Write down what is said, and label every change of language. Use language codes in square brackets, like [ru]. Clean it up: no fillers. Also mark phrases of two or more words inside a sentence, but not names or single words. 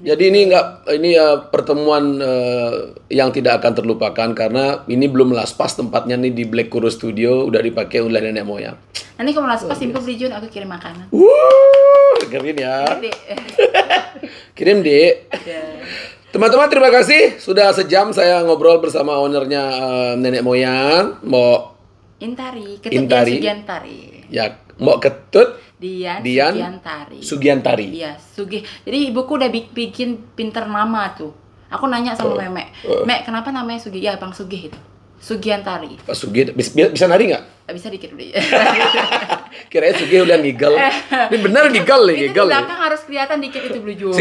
[id] Jadi ini pertemuan yang tidak akan terlupakan karena ini belum last pas tempatnya nih di Black Kuro Studio udah dipakai oleh nenek moyang. Nanti kalau last pas Simko beli Jun, aku kirim makanan. Dengerin ya. Gede. Kirim dek. Ya. Teman-teman terima kasih sudah sejam saya ngobrol bersama ownernya nenek moyang Mbok Intari, Intari. Sugiantari. ya Mbok Ketut Dian Sugiantari. Sugiantari. Iya, Sugi. Jadi ibuku udah bikin pinter nama tuh. Aku nanya sama Memek, Mek kenapa namanya Sugi? Ya Bang Sugi itu. Sugiantari. Pak Sugi bisa nari nggak? Bisa dikit dulu. Kirain Sugi udah ngigel. Ini bener ngigel nih, Itu di ngigel nih. belakang harus kelihatan dikit itu Blue Joe.